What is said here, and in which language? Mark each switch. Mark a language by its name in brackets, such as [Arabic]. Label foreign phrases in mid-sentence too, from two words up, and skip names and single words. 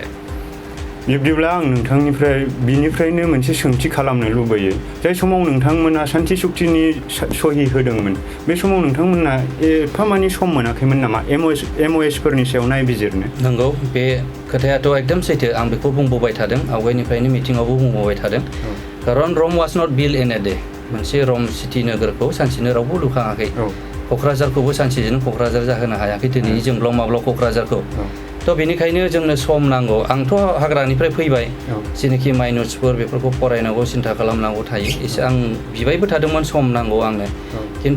[Bodo] बिब्दिब्ला आं नोंथांनिफ्राय बिनिफ्रायनो मोनसे सोंथि खालामनो लुबैयो जाय समाव नोंथांमोना सान्थि सुक्तिनि सहि होदोंमोन बे समाव नोंथांमोना एफामानि सम मोनाखैमोन नामा एमअएसफोरनि सायाव नायबिजिरनो नंगौ बे खोथायाथ' एकदम सैथो आं बेखौ बुंबोबाय थादों आवगायनिफ्रायनो मिटिङावबो बुंबोबाय थादों खारन [English] Rome was not built in a day [Bodo] मोनसे रम सिटि नोगोरखौ सानसेनो रावबो लुखाङाखै क'क्राझारखौबो सानसेजों क'क्राझार जाहोनो हायाखै दिनैनि जोंब्लाव माब्लाव क'क्राझारखौ थ' बेनिखायनो जोंनो सम नांगौ आंथ' हाग्रानिफ्राय फैबाय जेनाखि माइन'ट्सफोर बेफोरखौ फरायनांगौ सिन्था खालामनांगौ थायो एसे आं बिबायबो थादोंमोन सम नांगौ आंनो खिन्थु